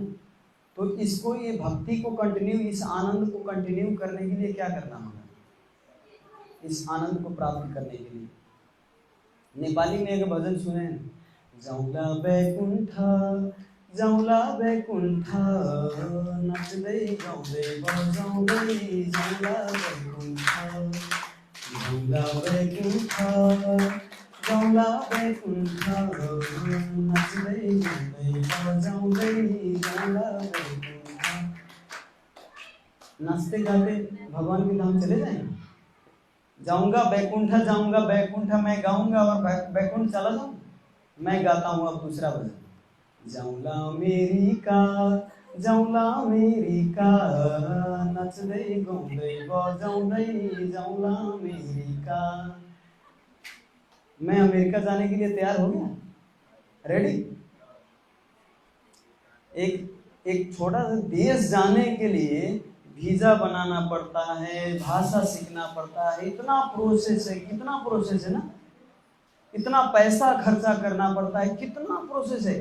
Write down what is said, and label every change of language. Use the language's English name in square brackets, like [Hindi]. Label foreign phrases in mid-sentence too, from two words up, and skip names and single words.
[Hindi] तो इसको, ये भक्ति को कंटिन्यू, इस आनंद को कंटिन्यू करने के लिए क्या करना होगा? इस आनंद को प्राप्त करने के लिए नेपाली में एक भजन सुने, [Nepali] जाउँला बैकुण्ठ जाउँला बैकुण्ठ नाच्दै गाउँदै बजाउँदै जाउँला बैकुण्ठ, जाउँला बैकुण्ठ जाउँला बैकुण्ठ नाच्दै गाउँदै बजाउँदै जाउँला बैकुण्ठ। [Hindi] नाचते गाते भगवान के धाम चले जाएंगे। जाऊंगा बैकुंठ मैं गाऊंगा और बैकुंठ चला जाऊंगा। मैं गाता हूँ अब दूसरा भजन, [Nepali] जाऊला अमेरिका जाऊला अमेरिका नच्दै गाउँदै बजाउँदै जाऊला अमेरिका। [Hindi] मैं अमेरिका जाने के लिए तैयार हो गया, रेडी। एक छोटा सा देश जाने के लिए वीजा बनाना पड़ता है, भाषा सीखना पड़ता है, इतना प्रोसेस है, कितना प्रोसेस है ना, इतना पैसा खर्चा करना पड़ता है, कितना प्रोसेस है।